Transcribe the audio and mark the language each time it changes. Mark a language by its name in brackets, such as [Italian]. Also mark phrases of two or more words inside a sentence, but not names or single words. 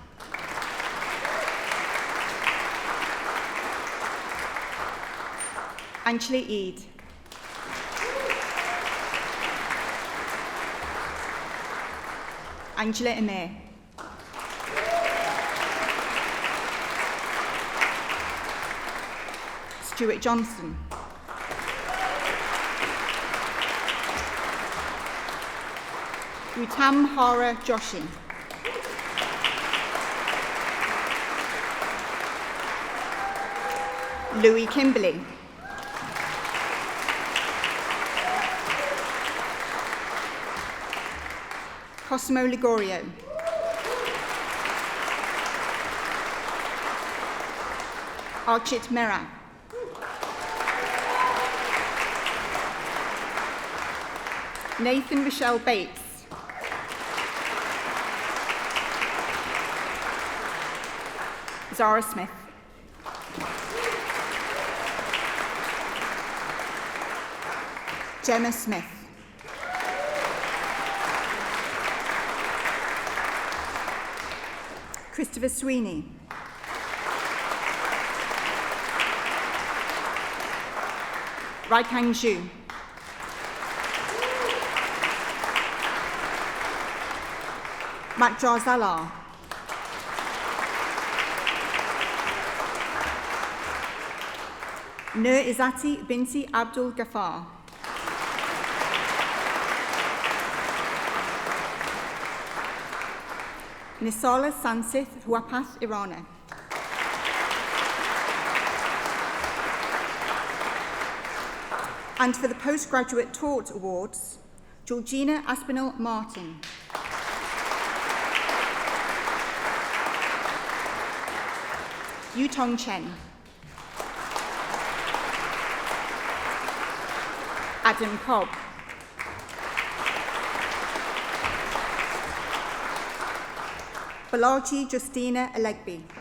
[English] Anjali Eid. Angela Emir. Stuart Johnson. Utam Hara Joshi. Louis Kimberley. Cosimo Ligorio. Archit Mehra. Nathan Michelle Bates. Zara Smith. Gemma Smith. Christopher Sweeney. Raikang Zhu. Matjar Zalar. Nur Izzati binti Abdul Ghaffar. Nisala Sansith Huapath Irana. And for the Postgraduate Taught Awards, Georgina Aspinall Martin. Yutong Chen. Adam Cobb. Balaji Justina Alegby.